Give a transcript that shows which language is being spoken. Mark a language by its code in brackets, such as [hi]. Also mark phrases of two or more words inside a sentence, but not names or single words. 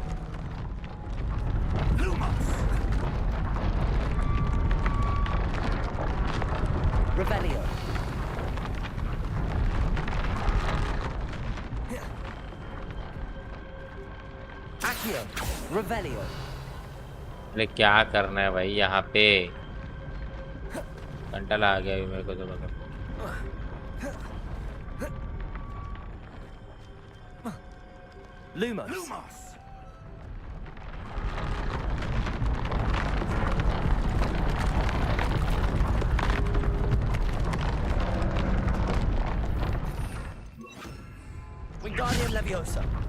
[hi] Lumos. Revelio. Accio. Revelio. अरे क्या करना है भाई यहाँ पे? घंटा लगा गया अभी मेरे को तो मतलब। Lumos. Lumos. Wingardium Leviosa.